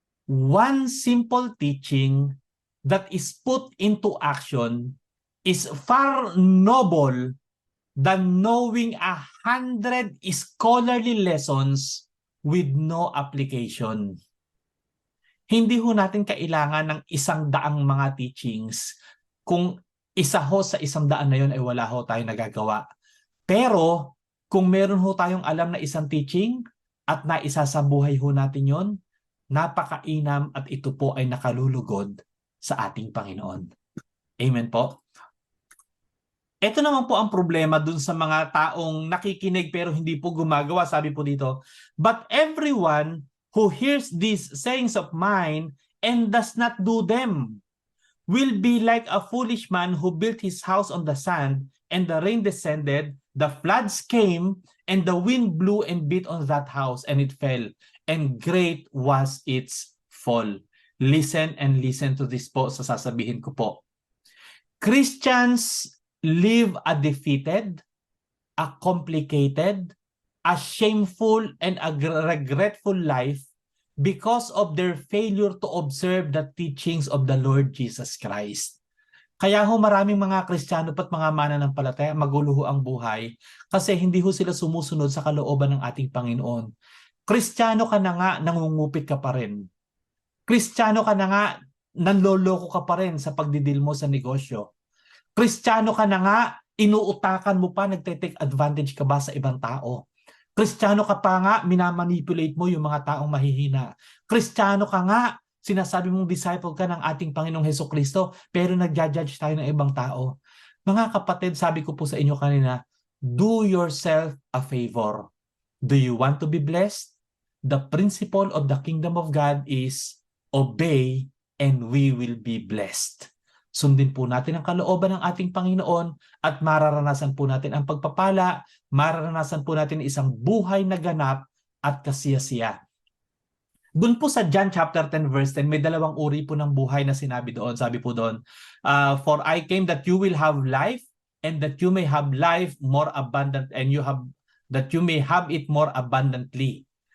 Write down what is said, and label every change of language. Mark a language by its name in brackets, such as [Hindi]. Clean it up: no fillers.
[English] One simple teaching that is put into action is far noble than knowing 100 scholarly lessons with no application. [Filipino] Hindi ho natin kailangan ng 100 mga teachings kung isa ho sa 100 na yun ay wala ho tayong nagagawa. Pero kung meron ho tayong alam na isang teaching at naisasabuhay ho natin yon, napakainam at ito po ay nakalulugod sa ating Panginoon. Amen po. Ito naman po ang problema dun sa mga taong nakikinig pero hindi po gumagawa. Sabi po dito, [English] but everyone who hears these sayings of mine and does not do them will be like a foolish man who built his house on the sand, and the rain descended, the floods came, and the wind blew and beat on that house, and it fell, and great was its fall. Listen and listen to this [Filipino] po sa sasabihin ko po. [English] Christians live a defeated, a complicated, a shameful, and a regretful life because of their failure to observe the teachings of the Lord Jesus Christ. [Filipino] Kaya ho maraming mga Kristiyano at mga mananampalataya magulo ho ang buhay kasi hindi ho sila sumusunod sa kalooban ng ating Panginoon. Kristiyano ka na nga, nangungupit ka pa rin. Kristiyano ka na nga, nanloloko ka pa rin sa pagdidil mo sa negosyo. Kristiyano ka na nga, inuutakan mo pa, nagte-take advantage ka ba sa ibang tao? Kristiyano ka pa nga, minamanipulate mo yung mga taong mahihina. Kristiyano ka nga, sinasabi mong disciple ka ng ating Panginoong Hesukristo, pero nagja-judge tayo ng ibang tao. Mga kapatid, sabi ko po sa inyo kanina, [English] do yourself a favor. Do you want to be blessed? The principle of the kingdom of God is obey and we will be blessed. [Filipino] Sundin po natin ang kalooban ng ating Panginoon at mararanasan po natin ang pagpapala, mararanasan po natin isang buhay na ganap at kasiyasiya. Doon po sa John chapter 10 verse 10, may dalawang uri po ng buhay na sinabi doon. Sabi po doon, [English] for I came that you will have life and that you may have life more abundant and that you may have it more abundantly.